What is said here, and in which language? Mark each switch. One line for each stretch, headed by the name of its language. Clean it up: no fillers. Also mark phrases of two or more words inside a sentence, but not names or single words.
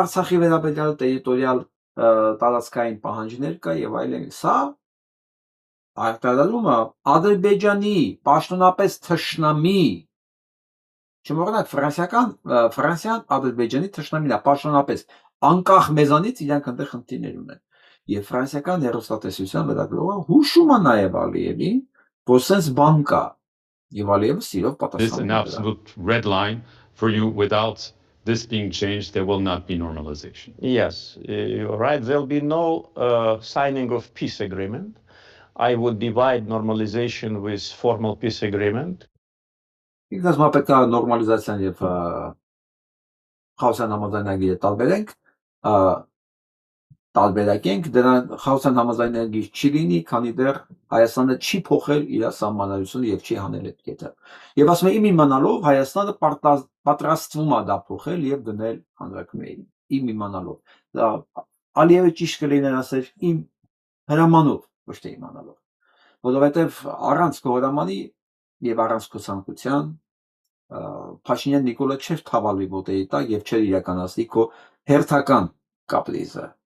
Armenian: Արցախի վերաբերյալ տերիտորիալ տարածքային պահանջներ կա եւ այլն։ Սա արտադրում է Ադրբեջանի պաշտոնապես թշնամի, չմոռանաք Ֆրանսիան Ադրբեջանի թշնամին է պաշտոնապես, անկախ մեզանից իրանք այնտեղ խնդիրներ ունեն։ Եվ ֆրանսիական հեռուստատեսության լրագրողը հուշում է նաեւ Ալիևին, որ sense բան կա, եւ Ալիևը սիրով
English: This is an absolute red line for you. Without this being changed, there will not be normalization. Yes, you're right. There'll be no signing of peace agreement. I would divide normalization with formal peace agreement.
Armenian: Ինքնազ պետք է նորմալիզացիան եւ խաղաղության համաձայնագիրը տարբերակենք, դրան խաղաղության համաձայնագիր չի լինի, քանի դեռ Հայաստանը չի փոխել իր սահմանադրությունը եւ չի հանել այդ կետը։ Եվ ասում եմ, իմ իմանալով Հայաստանը պատրաստվում է դա փոխել եւ դնել հանրաքվեին, իմ իմանալով։ Ալիևը ճիշտ կլիներ ասել իմ հրամանով, ոչ թե իմանալով, որովհետեւ առանց գոհրամանի եւ առանց ցանկության Փաշինյան Նիկոլը չէր թավալվի ոտերի տակ եւ չէր իրականացնի քո հերթական կապրիզը։